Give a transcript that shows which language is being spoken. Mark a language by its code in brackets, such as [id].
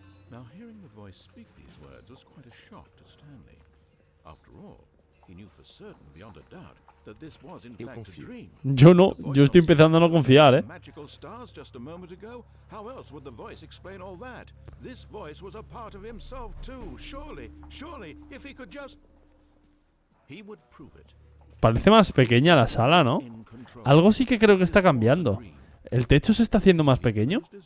[en] Now, hearing the voice speak these words was quite a shock to Stanley. After all, he knew for certain, beyond a doubt, that this was in fact a dream. [es] Yo no, yo estoy empezando a no confiar, ¿eh? [en] Magical stars just a moment ago. How else would the voice explain all that? This voice was a part of himself too. Surely, if he could just, he would prove it. [es] Parece más pequeña la sala, ¿no? Algo sí que creo que está cambiando. ¿El techo se está haciendo más pequeño?